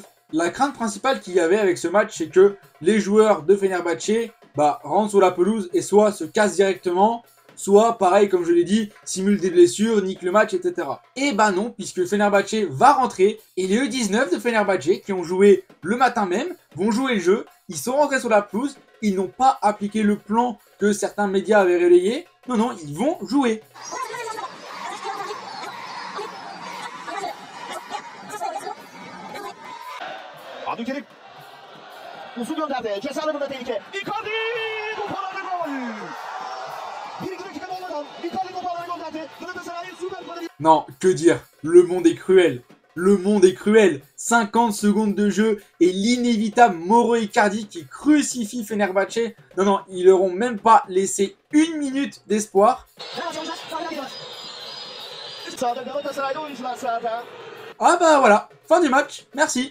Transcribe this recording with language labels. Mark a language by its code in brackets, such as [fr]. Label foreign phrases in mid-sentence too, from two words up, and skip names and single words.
[fr] La crainte principale qu'il y avait avec ce match, c'est que les joueurs de Fenerbahçe rentrent sur la pelouse et soit se cassent directement, soit, pareil, comme je l'ai dit, simule des blessures, nique le match, etc. Et bah non, puisque Fenerbahçe va rentrer, et les U19 de Fenerbahçe, qui ont joué le matin même, vont jouer le jeu, ils sont rentrés sur la pelouse, ils n'ont pas appliqué le plan que certains médias avaient relayé, non, ils vont jouer. [tr] Abdülkerim uzun gönderdi. Ceza alanında tehlike. Icardi toparladı gol. Birinci dakikada olmadan Icardi toparladı gönderdi. Galatasaray'ın süper golü. [fr] Non, que dire? Le monde est cruel. Le monde est cruel. 50 secondes de jeu et l'inévitable Mauro Icardi qui crucifie Fenerbahçe. Non, ils leur ont même pas laissé une minute d'espoir. Ah bah voilà, fin du match, merci.